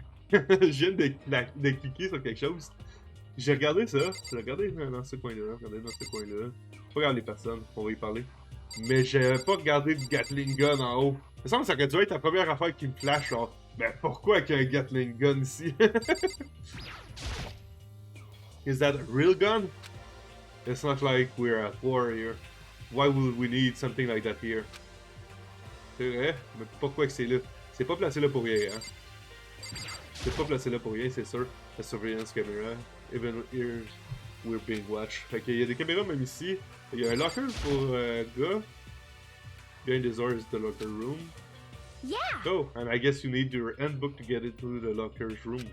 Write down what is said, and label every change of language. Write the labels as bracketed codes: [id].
[fr] je viens de cliquer sur quelque chose. J'ai regardé ça. J'ai regardé dans ce coin-là. Pas regarder les personnes, on va y parler. Mais j'avais pas regardé le Gatling Gun en haut. Il me semble que ça aurait dû être la première affaire qui me flash, genre... Ben pourquoi qu'il y a un Gatling Gun ici? [en] Is that a real gun? It's not like we're at war here. Why would we need something like that here? [fr] C'est vrai, mais pourquoi que c'est là? C'est pas placé là pour rien, hein? C'est pas placé là pour rien, c'est sûr. [en] La surveillance camera. Even here, we're being watched. [fr] Fait qu'il y a des caméras même ici. Il y a un locker pour gars. [en] Behind the doors is the locker room. Yeah. Oh, and I guess you need your handbook to get into the locker's room.